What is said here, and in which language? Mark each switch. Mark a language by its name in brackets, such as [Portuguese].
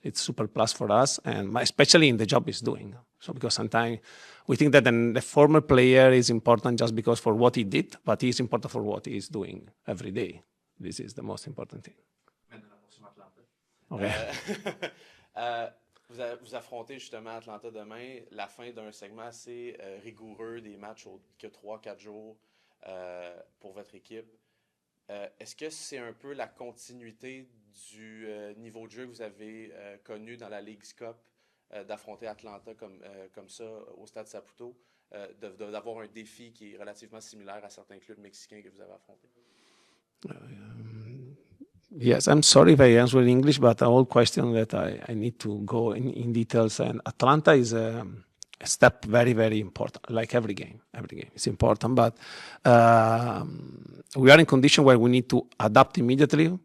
[English] It's super plus for us, and especially in the job he's doing. So because sometimes we think that the former player is important just because for what he did, but he's important for what he's doing every day. This is the most important thing. Okay. [French] Vous affrontez justement Atlanta demain, la fin d'un segment assez rigoureux, des matchs que 3-4 jours pour votre équipe. Est-ce que c'est un peu la continuité du niveau de jeu que vous avez connu dans la League's Cup, d'affronter Atlanta comme ça au Stade Saputo, d'avoir un défi qui est relativement similaire à certains clubs mexicains que vous avez affrontés? [English] Yes, I'm sorry if I answer in English, but a whole question that I need to go in details. And Atlanta is a step very, very important, like every game is important. But we are in condition where we need to adapt immediately.